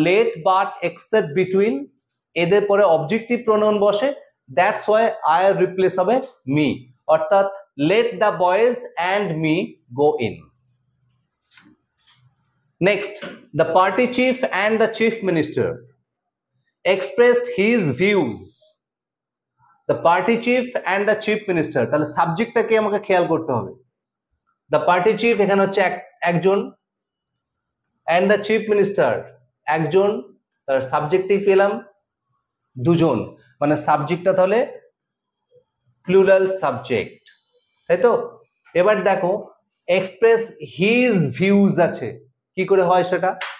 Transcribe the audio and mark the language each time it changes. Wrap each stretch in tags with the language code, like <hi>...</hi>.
<en>let but except between</en> <bn>এদের পরে</bn> <en>Objective pronoun বসে, that's why I replace হবে me, অর্থাৎ let the boys and me go in. Next, the party chief and the chief minister expressed his views। the party chief and the chief minister,</en> <bn>তাহলে সাবজেক্টটাকে আমাকে খেয়াল করতে হবে।</bn> <en>the party chief</en> <bn>এখানে হচ্ছে একজন,</bn> <en>and the chief minister</en> <bn>একজন, তার সাবজেক্টই পেলাম দুজন, মানে সাবজেক্টটা তাহলে প্লুরাল সাবজেক্ট, তাই তো? এবার দেখো এক্সপ্রেস হিজ ভিউজ আছে, কি করে হয় সেটা?</bn>